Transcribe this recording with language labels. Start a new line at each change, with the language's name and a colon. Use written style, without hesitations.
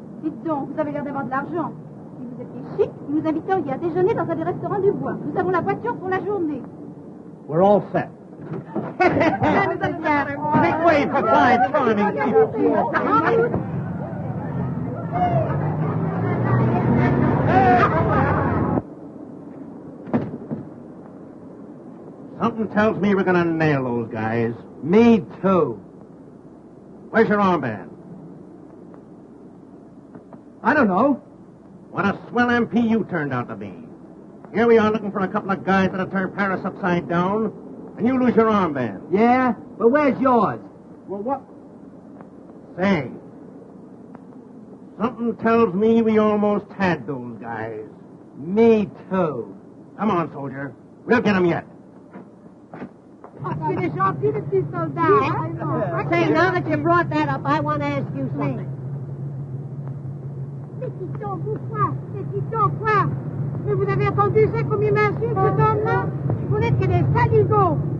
French: Dites donc, vous avez l'air d'avoir de l'argent. Si vous étiez chic, nous nous inviteriez à déjeuner dans un des restaurants du bois. Nous avons la voiture pour la journée.
English: We're all set. Make way for five charming people. Something tells me we're going to nail those guys. Me too. Where's your armband? I don't know. What a swell MP you turned out to be. Here we are looking for a couple of guys that'll turn Paris upside down, and you lose your armband. Yeah? But where's yours? Well, what? Say, something tells me we almost had those guys. Me too. Come on, soldier. We'll get him yet.
French: Il est gentil, le petit soldat.
English: Say, now that you brought that up, I want to ask you something.
French: Petit homme, quoi? Mais vous avez entendu ça comme il m'insulte, cet homme-là? Vous n'êtes que des saligots.